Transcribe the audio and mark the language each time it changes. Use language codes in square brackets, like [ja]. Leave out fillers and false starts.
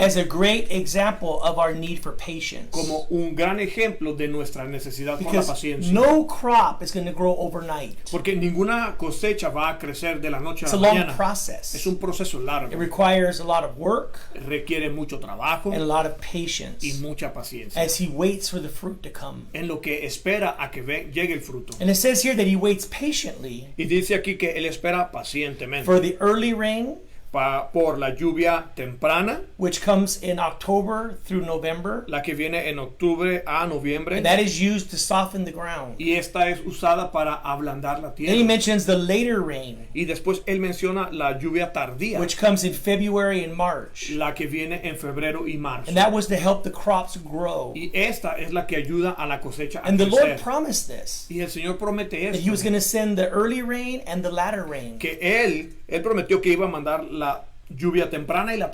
[en] as a great example of our need for patience. [es] como un gran ejemplo de nuestra necesidad con la [en] Because [es] paciencia. [en] no crop is going to grow overnight. [es] Porque ninguna cosecha va a crecer de la noche a [en] It's a [es] la [en] long [es] mañana. Es [en] process. [es] un proceso [en] It [es] largo. [en] requires a lot of work [es] Requiere mucho trabajo [en] and a lot of [es] y [en] patience [es] mucha paciencia. [en] as he waits for the fruit to come. [es] En lo que espera a que llegue el fruto. [en] And it says here that he waits patiently [es] Y dice aquí que él espera pacientemente [en] for the early rain, [es] por la lluvia temprana, [en] which comes in October through November, [es] la que viene en octubre a noviembre. [en] and that is used to soften the ground. [es] Y esta es usada para ablandar la [en] Then he [es] tierra. [en] mentions the later rain, [es] Y después él menciona la lluvia tardía, [en] which comes in February and March. [es] la que viene en febrero y marzo. [en] And that was to help the crops grow. [es] Y esta es la que ayuda a la cosecha a [en] And the Lord [es] crecer. [en] promised this, [es] Y el Señor promete [en] that he was [es] esto, [en] going to send the early rain and the latter rain. [es] que él prometió que iba a mandar la lluvia temprana y la